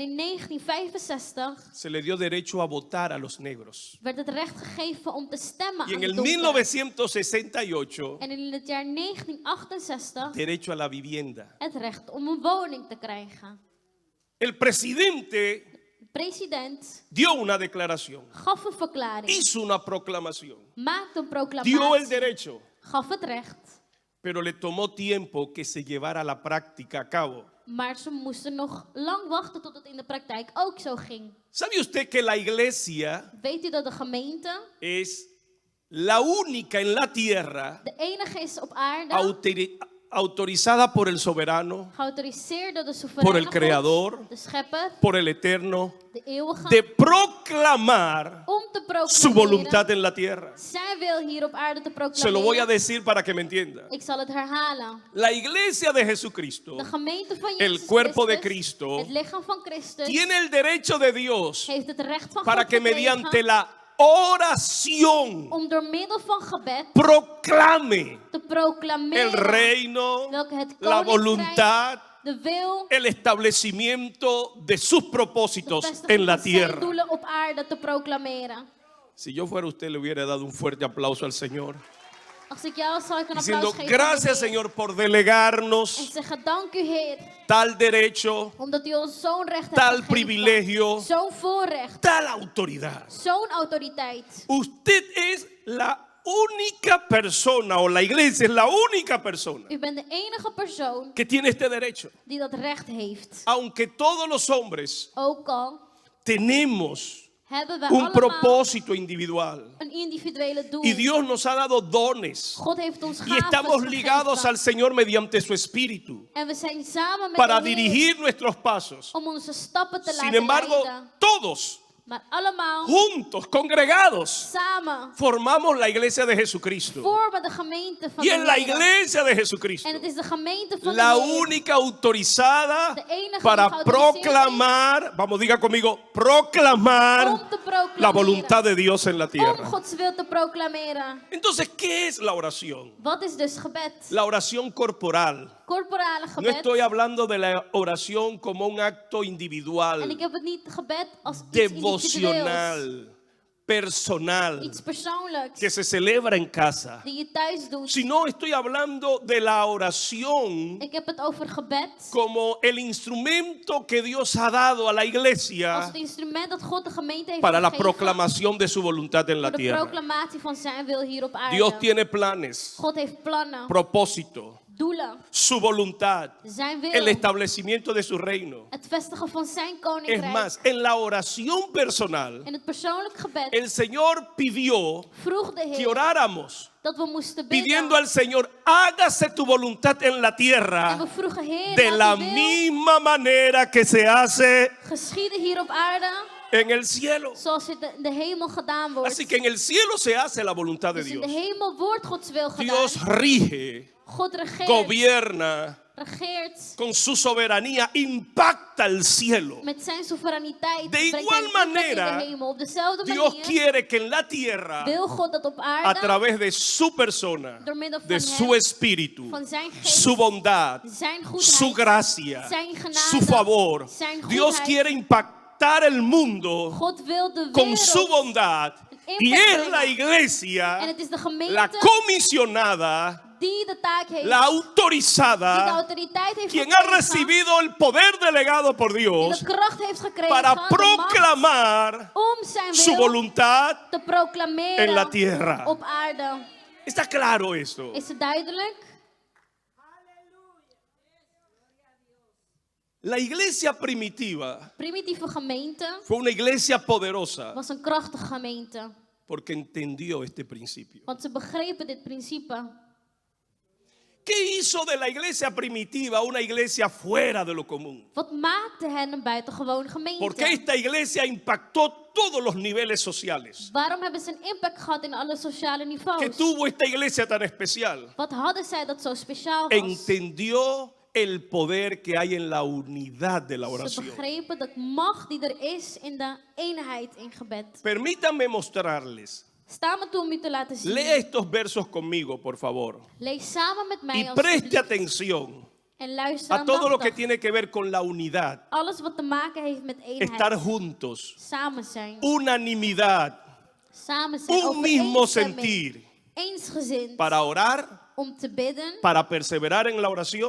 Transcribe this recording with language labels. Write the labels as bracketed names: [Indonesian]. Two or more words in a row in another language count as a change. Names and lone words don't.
[Dutch] En in 1965 [Spanish] se le dio derecho a votar a los negros. [Dutch] werd het recht gegeven om te stemmen [Spanish] Y [Dutch] aan en de [Spanish] el [Dutch] donkeren. 1968, En in het jaar 1968 [Spanish] derecho a la vivienda. [Dutch] het recht om een woning te krijgen. [Spanish] El presidente [Dutch] De president [Spanish] dio una declaración, [Dutch] gaf een verklaring, [Spanish] hizo una proclamación, [Dutch] maakte een [Spanish] dio el [Dutch] proclamatie, [Spanish] derecho, [Dutch] gaf het recht. [Spanish] pero le tomó tiempo que se llevara a la práctica a cabo. [Dutch] Maar ze moesten nog lang wachten tot het in de praktijk ook zo ging. [Spanish] ¿Sabe usted que la iglesia [Dutch] Weet u dat de gemeente [Spanish] es la única en la tierra [Dutch] de enige is op aarde, [Spanish] autorizada por el soberano, [Dutch] geautoriseerd door de [Spanish] por [Dutch] soevereine [Spanish] el [Dutch] God, [Spanish] creador, [Dutch] de schepper, [Spanish] por el eterno, [Dutch] de eeuwige, [Spanish] de proclamar [Dutch] om te [Spanish] su voluntad [Dutch] proclameren [Spanish] en la tierra? [Dutch] zijn wil hier op aarde te [Spanish] Se lo voy a [Dutch] proclameren? [Spanish] decir para que me entienda. [Dutch] Ik zal het herhalen. [Spanish] La iglesia de Jesucristo, [Dutch] De gemeente van [Spanish] el [Dutch] Jezus [Spanish] cuerpo de [Dutch] Christus, [Spanish] Cristo, [Dutch] het lichaam van Christus, [Spanish] tiene el derecho de Dios [Dutch] heeft het recht van [Spanish] para [Dutch] God [Spanish] que mediante [Dutch] gekregen [Spanish] la oración [Dutch] om door middel van gebed [Spanish] proclame [Dutch] te [Spanish] el [Dutch] proclameren [Spanish] reino, [Dutch] welke het [Spanish] la [Dutch] koninkrijk, [Spanish] voluntad, [Dutch] de wil, [Spanish] el establecimiento de sus [Dutch] de [Spanish] propósitos en [Dutch] vestiging [Spanish] la [Dutch] van zijn [Spanish] tierra. [Dutch] doelen op aarde te proclameren. [Spanish] Si yo fuera usted, le hubiera dado un fuerte aplauso al Señor, [Dutch] Als ik jou was, zal ik een [Spanish] diciendo: [Dutch] applaus geven. aan de [Spanish] gracias, [Dutch] Heer. [Spanish] Señor, por [Dutch] En [Spanish] delegarnos [Dutch] zeggen, dank u Heer, [Spanish] tal derecho, [Dutch] omdat u ons zo'n recht [Spanish] tal [Dutch] hebt gegeven. [Spanish] privilegio, [Dutch] Zo'n voorrecht, [Spanish] tal autoridad. [Dutch] zo'n autoriteit. [Spanish] Usted es la única persona, o la iglesia es la única persona [Dutch] U bent de enige persoon [Spanish] que tiene este derecho. [Dutch] die dat recht heeft. [Spanish] Aunque todos los hombres [Dutch] Ook al [Spanish] tenemos [Dutch] hebben wij [Spanish] un [Dutch] allemaal [Spanish] propósito individual. [Dutch] een individuele doel. [Spanish] Y Dios nos ha dado dones. [Dutch] God heeft ons [Spanish] Y estamos [Dutch] gaven [Spanish] ligados [Dutch] gegeven. [Spanish] al Señor mediante su Espíritu [Dutch] En we zijn samen met [Spanish] para [Dutch] de Heer [Spanish] dirigir nuestros pasos. [Dutch] om onze stappen te [Spanish] Sin [Dutch] laten [Spanish] embargo, [Dutch] leiden. [Spanish] todos [Dutch] Maar allemaal [Spanish] juntos, congregados, [Dutch] samen [Spanish] formamos la iglesia de Jesucristo. [Dutch] vormen de gemeente van [Spanish] Y [Dutch] de [Spanish] es la [Dutch] Heer. [Spanish] iglesia de Jesucristo [Dutch] En het is de gemeente van [Spanish] la [Dutch] de Heer. [Spanish] única autorizada [Dutch] De enige [Spanish] para [Dutch] die geautoriseerd [Spanish] proclamar, vamos, diga conmigo, proclamar [Dutch] om te [Spanish] la [Dutch] proclameren. [Spanish] voluntad de Dios en la [Dutch] Om [Spanish] tierra. [Dutch] Gods wil te proclameren. [Spanish] Entonces, ¿qué es la oración? [Dutch] Wat is dus gebed? [Spanish] La oración corporal. [Dutch] Corporale [Spanish] No [Dutch] gebed. [Spanish] estoy hablando de la oración como un acto [Dutch] En [Spanish] individual, [Dutch] ik heb het niet gebed als iets individueels. [Spanish] devocional, personal, [Dutch] Iets persoonlijks. [Spanish] que se celebra en casa. [Dutch] Die je thuis doet. [Spanish] Sino estoy hablando de la oración [Dutch] Ik heb het over gebed. [Spanish] como el instrumento que Dios ha dado a la [Dutch] Als [Spanish] iglesia [Dutch] het instrument dat God de gemeente heeft [Spanish] para la [Dutch] gegeven. [Spanish] proclamación de su voluntad en la [Dutch] Voor de [Spanish] tierra. [Dutch] proclamatie van zijn wil hier op aarde. [Spanish] Dios tiene planes, [Dutch] God heeft plannen. [Spanish] propósito, [Dutch] Doelen. [Spanish] su voluntad, [Dutch] Zijn wil. [Spanish] el establecimiento de su reino. [Dutch] Het vestigen van zijn [Spanish] Es [Dutch] koninkrijk. [Spanish] más, en la oración personal, [Dutch] In het persoonlijk gebed [Spanish] el Señor pidió [Dutch] vroeg de [Spanish] que [Dutch] Heer [Spanish] oráramos, [Dutch] dat we moesten bidden. [Spanish] pidiendo al Señor, hágase tu voluntad en la [Dutch] En [Spanish] tierra [Dutch] we vroegen, Heer, [Spanish] de la [Dutch] laat uw wil [Spanish] misma manera que se hace [Dutch] geschieden hier op aarde, [Spanish] en el cielo. [Dutch] zoals het in de hemel gedaan wordt. [Spanish] Así que en el cielo se hace la voluntad de [Dutch] Dus in [Spanish] Dios. [Dutch] de hemel wordt Gods wil gedaan. [Spanish] Dios rige, [Dutch] God regeert, [Spanish] gobierna, [Dutch] regeert [Spanish] con su soberanía impacta el cielo. [Dutch] met zijn soevereiniteit. [Spanish] De [Dutch] brengt [Spanish] igual [Dutch] hij impact [Spanish] manera, [Dutch] in de hemel. Op dezelfde [Spanish] Dios [Dutch] manier [Spanish] quiere que en la tierra, [Dutch] wil God dat op [Spanish] a [Dutch] aarde, [Spanish] través de su persona, [Dutch] door middel van de hem, [Spanish] su espíritu, [Dutch] van zijn geest, [Spanish] su bondad, [Dutch] zijn goedheid, [Spanish] su gracia, [Dutch] zijn genade, [Spanish] su favor, [Dutch] zijn [Spanish] Dios [Dutch] goedheid. [Spanish] quiere impactar el mundo [Dutch] God wil de [Spanish] con su [Dutch] wereld [Spanish] bondad. [Dutch] een [Spanish] Y [Dutch] impact [Spanish] es [Dutch] brengen. [Spanish] la [Dutch] En [Spanish] iglesia [Dutch] het is de gemeente [Spanish] la comisionada, [Dutch] die de taak heeft, [Spanish] la [Dutch] die de [Spanish] autorizada, [Dutch] autoriteit heeft [Spanish] quien ha [Dutch] gekregen, [Spanish] recibido el poder delegado por [Dutch] die [Spanish] Dios [Dutch] de kracht heeft gekregen, [Spanish] para [Dutch] de macht, [Spanish] proclamar [Dutch] om zijn [Spanish] su [Dutch] wil [Spanish] voluntad [Dutch] te proclameren [Spanish] en la tierra. [Dutch] op aarde. [Spanish] ¿Está claro esto? [Dutch] Is het duidelijk? [Spanish] La iglesia primitiva [Dutch] Primitieve gemeente [Spanish] fue una iglesia poderosa [Dutch] was een krachtige gemeente, [Spanish] porque entendió este principio. [Dutch] want ze begrepen dit principe. [Spanish] ¿Qué hizo de la iglesia primitiva una iglesia fuera de lo común? [Dutch] Wat maakte hen een buitengewone [Spanish] Porque [Dutch] gemeente? [Spanish] esta iglesia impactó todos los niveles sociales. [Dutch] Waarom hebben ze een impact gehad in alle sociale [Spanish] ¿Qué [Dutch] niveaus? [Spanish] tuvo esta iglesia tan especial? [Dutch] Wat hadden zij dat zo speciaal was? [Spanish] Entendió el poder que hay en la unidad de la [Dutch] Ze [Spanish] oración. [Dutch] begrepen de macht die er is in de eenheid in gebed. [Spanish] Permítanme mostrarles. [Dutch] Sta me toe om u te laten zien. [Spanish] Lea estos versos conmigo, por favor. [Dutch] Lees samen met mij [Spanish] Y [Dutch] alsjeblieft. [Spanish] preste atención [Dutch] En luister [Spanish] a todo lo que [Dutch] aandachtig. [Spanish] tiene que ver con la unidad. [Dutch] Alles wat te maken heeft met eenheid. [Spanish] Estar juntos. [Dutch] Samen zijn. [Spanish] Unanimidad. [Dutch] Samen zijn. [Spanish] Un mismo [Dutch] Overeenstemming. [Spanish] sentir. [Dutch] Eensgezind. [Spanish] Para orar, [Dutch] Om te bidden. [Spanish] para perseverar en la oración